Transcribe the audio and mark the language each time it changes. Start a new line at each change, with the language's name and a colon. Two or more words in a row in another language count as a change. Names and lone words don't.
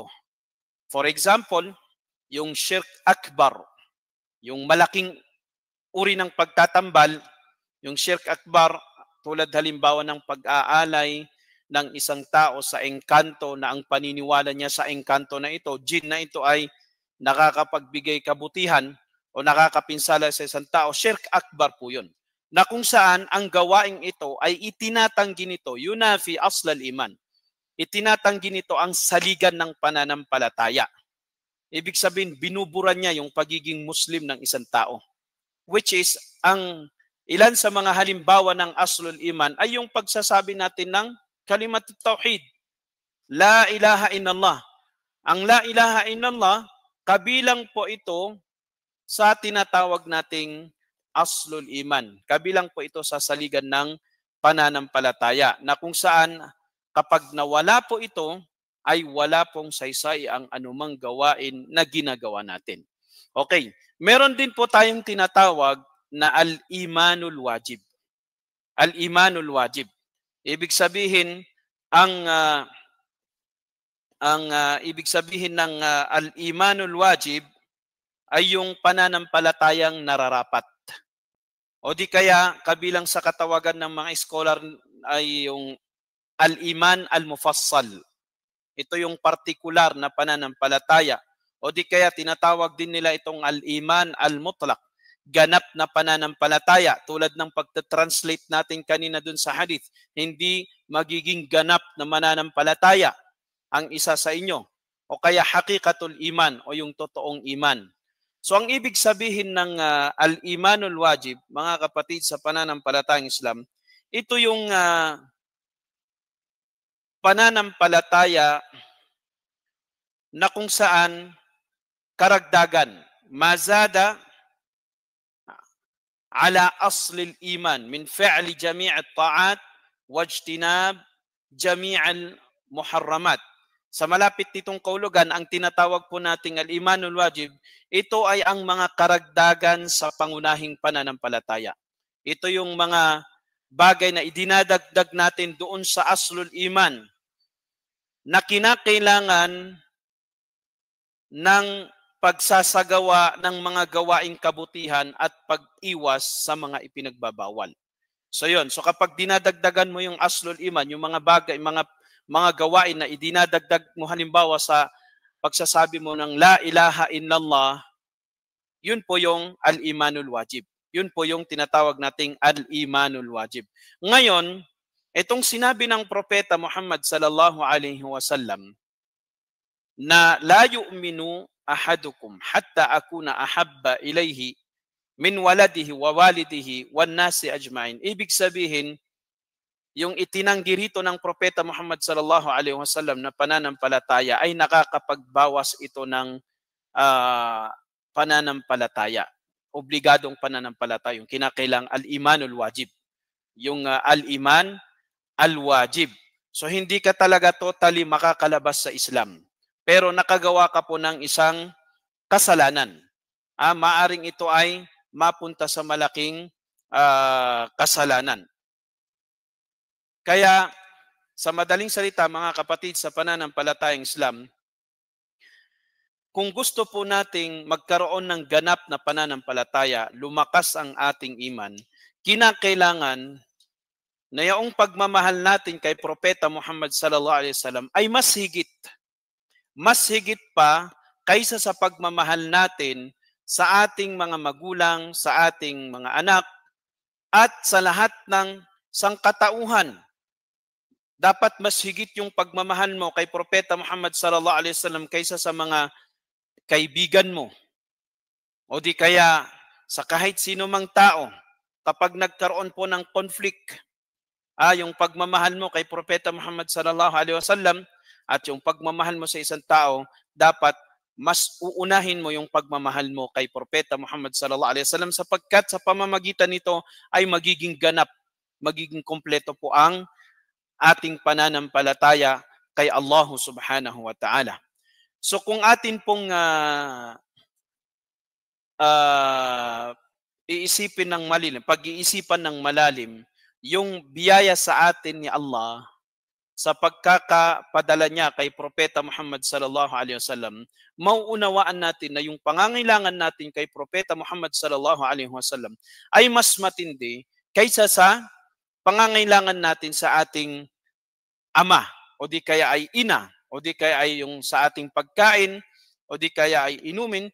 English: For example,
Filipino: yung
Arabic: شرك أكبر,
Filipino: yung malaking uri ng pagtatambal, yung
Arabic: شرك أكبر,
Filipino: tulad halimbawa ng pag-aalay ng isang tao sa engkanto na ang paniniwala niya sa engkanto na ito, jinn na ito ay nakakapagbigay kabutihan o nakakapinsala sa isang tao,
Arabic: شرك أكبر
Filipino: po yun. Na kung saan ang gawaing ito ay itinatanggi nito,
Arabic: ينافي أصل الإيمان.
Filipino: Itinatanggi nito ang saligan ng pananampalataya. Ibig sabihin, binuburan niya yung pagiging Muslim ng isang tao.
English: Which is,
Filipino: ang ilan sa mga halimbawa ng
Arabic: أصل الإيمان
Filipino: ay yung pagsasabi natin ng
Arabic: كلمة التوحيد. لا إله إلا الله. Ang لا إله إلا الله,
Filipino: kabilang po ito sa tinatawag nating
Arabic: أصل الإيمان.
Filipino: Kabilang po ito sa saligan ng pananampalataya na kung saan kapag nawala po ito, ay wala pong saysay ang anumang gawain na ginagawa natin. Okay, meron din po tayong tinatawag na
Arabic: الإيمان الواجب. الإيمان الواجب.
Filipino: Ibig sabihin, ibig sabihin ng
Arabic: الإيمان الواجب
Filipino: ay yung pananampalatayang nararapat. O di kaya kabilang sa katawagan ng mga scholar ay yung
Arabic: الإيمان المفصل.
Filipino: Ito yung partikular na pananampalataya. O di kaya tinatawag din nila itong
Arabic: الإيمان المطلق,
Filipino: ganap na pananampalataya. Tulad ng pagta-translate natin kanina dun sa hadith, hindi magiging ganap na mananampalataya ang isa sa inyo. O kaya
Arabic: حقيقة الإيمان
Filipino: o yung totoong iman. So ang ibig sabihin ng
Arabic: الإيمان الواجب,
Filipino: mga kapatid sa pananampalatayang Islam, ito yung pananampalataya na kung saan karagdagan,
Arabic: ما زاد على أصل الإيمان من فعل جميع الطاعات واجتناب جميع المحرمات.
Filipino: Sa malapit nitong kaulugan, ang tinatawag po nating
Arabic: الإيمان الواجب,
Filipino: ito ay ang mga karagdagan sa pangunahing pananampalataya. Ito yung mga bagay na idinadagdag natin doon sa
Arabic: أصل الإيمان
Filipino: na kinakailangan ng pagsasagawa ng mga gawaing kabutihan at pag-iwas sa mga ipinagbabawal. So yun, so kapag dinadagdagan mo yung
Arabic: أصل الإيمان,
Filipino: yung mga bagay, mga gawain na idinadagdag mo halimbawa sa pagsasabi mo ng
Arabic: لا إله إلا الله,
Filipino: yun po yung
Arabic: الإيمان الواجب.
Filipino: Yun po yung tinatawag nating
Arabic: الإيمان الواجب.
Filipino: Ngayon, itong sinabi ng propeta Muhammad
Arabic: صلى الله عليه وسلم
Filipino: na
Arabic: لا يؤمن أحدكم حتى أكون أحب إليه من ولده ووالده والناس أجمعين.
Filipino: Ibig sabihin, yung itinanggi rito ng Propeta Muhammad
Arabic: صلى الله عليه وسلم
Filipino: na pananampalataya ay nakakapagbawas ito ng pananampalataya. Obligadong pananampalataya, yung kinakailang
Arabic: الإيمان الواجب. Yung الإيمان الواجب.
Filipino: So hindi ka talaga totally makakalabas sa Islam. Pero nakagawa ka po ng isang kasalanan. Maaring ito ay mapunta sa malaking kasalanan. Kaya sa madaling salita mga kapatid sa pananampalatayang Islam, kung gusto po nating magkaroon ng ganap na pananampalataya, lumakas ang ating iman, kinakailangan na yung pagmamahal natin kay Propeta Muhammad
Arabic: صلى الله عليه وسلم
Filipino: ay mas higit. Mas higit pa kaysa sa pagmamahal natin sa ating mga magulang, sa ating mga anak, at sa lahat ng sangkatauhan. Dapat mas higit yung pagmamahal mo kay Propeta Muhammad
Arabic: صلى الله عليه وسلم
Filipino: kaysa sa mga kaibigan mo. O di kaya sa kahit sino mang tao, kapag nagkaroon po ng conflict, yung pagmamahal mo kay Propeta Muhammad
Arabic: صلى الله عليه وسلم
Filipino: at yung pagmamahal mo sa isang tao, dapat mas uunahin mo yung pagmamahal mo kay Propeta Muhammad
Arabic: صلى الله عليه وسلم
Filipino: sapagkat sa pamamagitan nito ay magiging ganap, magiging kompleto po ang ating pananampalataya kay Allah
Arabic: سبحانه وتعالى.
Filipino: So kung atin pong iisipin ng malalim, pag-iisipan ng malalim, yung biyaya sa atin ni Allah sa pagkakapadala niya kay Propeta Muhammad
Arabic: صلى الله عليه وسلم,
Filipino: mauunawaan natin na yung pangangailangan natin kay Propeta Muhammad
Arabic: صلى الله عليه وسلم
Filipino: ay mas matindi kaysa sa pangangailangan natin sa ating ama o di kaya ay ina o di kaya ay yung sa ating pagkain o di kaya ay inumin.